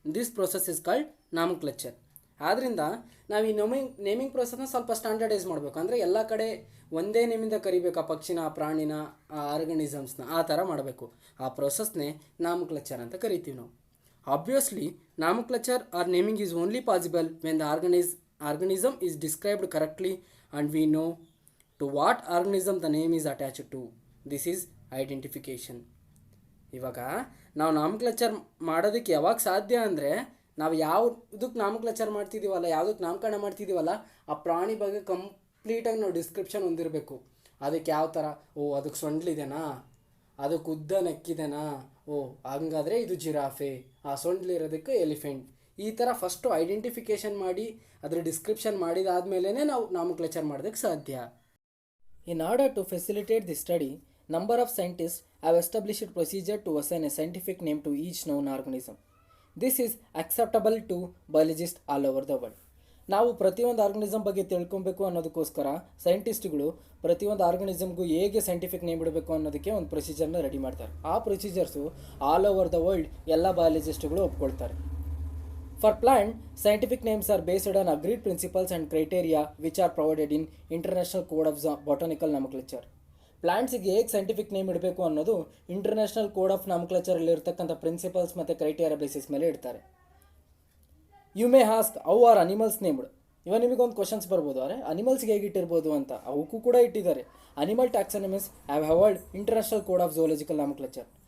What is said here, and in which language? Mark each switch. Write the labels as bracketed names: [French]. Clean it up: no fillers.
[English] This process is called nomenclature. [Kannada] ಆದ್ದರಿಂದ ನಾವು ಈ ನೇಮಿಂಗ್ ಪ್ರೊಸೆಸ್ನ ಸ್ವಲ್ಪ ಸ್ಟ್ಯಾಂಡರ್ಡೈಸ್ ಮಾಡಬೇಕು. ಅಂದರೆ ಎಲ್ಲ ಕಡೆ ಒಂದೇ ನೇಮಿಂದ ಕರಿಬೇಕು ಆ ಪಕ್ಷಿನ, ಆ ಪ್ರಾಣಿನ, ಆ ಆರ್ಗನಿಸಮ್ಸ್ನ, ಆ ಥರ ಮಾಡಬೇಕು. ಆ ಪ್ರೊಸೆಸ್ನೇ ನಾಮಕ್ಲಚರ್ ಅಂತ ಕರಿತೀವಿ ನಾವು. [English] Obviously nomenclature or naming is only possible when the organism is described correctly and we know to what organism the name is attached to. This is identification. ಇವಾಗ [Kannada] ನಾವು ನಾಮಕ್ಲೇಚರ್ ಮಾಡೋದಕ್ಕೆ ಯಾವಾಗ ಸಾಧ್ಯ ಅಂದರೆ ನಾವು ಯಾವುದಕ್ಕೆ ನಾಮಕ್ಲೇಚರ್ ಮಾಡ್ತಿದ್ದೀವಲ್ಲ, ಯಾವುದಕ್ಕೆ ನಾಮಕರಣ ಮಾಡ್ತಿದ್ದೀವಲ್ಲ, ಆ ಪ್ರಾಣಿ ಬಗ್ಗೆ ಕಂಪ್ಲೀಟಾಗಿ ನಾವು ಡಿಸ್ಕ್ರಿಪ್ಷನ್ ಹೊಂದಿರಬೇಕು. ಅದಕ್ಕೆ ಯಾವ ಥರ, ಓ ಅದಕ್ಕೆ ಸೊಂಡ್ಲಿದೆನಾ, ಅದಕ್ಕೆ ಉದ್ದ ನೆಕ್ಕಿದೆನಾ, ಓ ಹಂಗಾದರೆ ಇದು ಜಿರಾಫೆ, ಆ ಸೊಂಡ್ಲಿರೋದಕ್ಕೆ ಎಲಿಫೆಂಟ್. ಈ ಥರ ಫಸ್ಟು ಐಡೆಂಟಿಫಿಕೇಷನ್ ಮಾಡಿ ಅದರ ಡಿಸ್ಕ್ರಿಪ್ಷನ್ ಮಾಡಿದಾದ್ಮೇಲೆ ನಾವು ನಾಮಕ್ಲೇಚರ್ ಮಾಡೋದಕ್ಕೆ ಸಾಧ್ಯ. [English] In order to facilitate the study, number of scientists have established procedure to assign a scientific name to each known organism. This is acceptable to biologists all over the world. [Kannada] ನಾವು ಪ್ರತಿಯೊಂದು organism ಬಗ್ಗೆ ತಿಳ್ಕೊಬೇಕು ಅನ್ನೋದಕ್ಕೋಸ್ಕರ ಸೈಂಟಿಸ್ಟ್ಗಳು ಪ್ರತಿಯೊಂದು ಆರ್ಗನಿಸಮ್ಗೂ ಹೇಗೆ scientific name ಇಡಬೇಕು ಅನ್ನೋದಕ್ಕೆ ಒಂದು ಪ್ರೊಸೀಜರ್ನ ready ಮಾಡ್ತಾರೆ. ಆ procedures [English] all over the world [Kannada] ಎಲ್ಲ ಬಯಾಲಜಿಸ್ಟ್ಗಳು ಒಪ್ಕೊಳ್ತಾರೆ. [English] For plant, scientific names are based on agreed principles and criteria which are provided in International Code of Botanical Nomenclature. [Kannada] ಪ್ಲಾಂಟ್ಸಿಗೆ ಹೇಗೆ ಸೈಂಟಿಫಿಕ್ ನೇಮ್ ಇಡಬೇಕು ಅನ್ನೋದು ಇಂಟರ್ನ್ಯಾಷನಲ್ ಕೋಡ್ ಆಫ್ ನಾಮಕ್ಲೇಚರಲ್ಲಿ ಇರ್ತಕ್ಕಂಥ principles ಮತ್ತು criteria basis ಮೇಲೆ ಇಡ್ತಾರೆ. [English] You may ask how are animals named. [Kannada] ಇವಾಗ ನಿಮಗೊಂದು questions ಬರ್ಬೋದು, ಅರೆ ಅನಿಮಲ್ಸ್ಗೆ ಹೇಗೆ ಇಟ್ಟಿರ್ಬೋದು ಅಂತ. ಅವಕ್ಕೂ ಕೂಡ ಇಟ್ಟಿದ್ದಾರೆ. [English] Animal taxonomies have hovered international code of zoological nomenclature.